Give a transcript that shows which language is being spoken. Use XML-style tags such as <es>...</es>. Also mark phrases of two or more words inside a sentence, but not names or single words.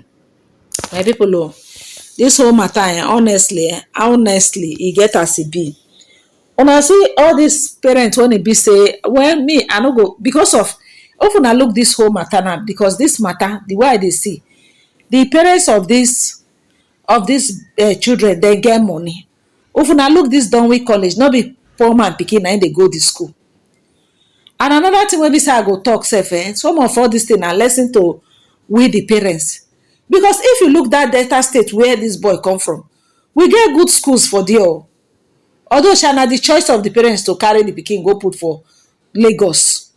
<pcm>My people, this whole matter, honestly, e get as e be. Una see all these parents when it be say, well, me, I no go, because of, often I look this whole matter now, because this matter, the way they see, the parents of these children, they get money. Often I look this Donwin college, not be poor man pikin na they go to school. And another thing when we say I go talk sef, some of all this thing are lesson to we the parents. Because if you look that Delta State where this boy come from, we get good schools for there. Although na the choice of the parents to carry the pikin go put for Lagos.</pcm>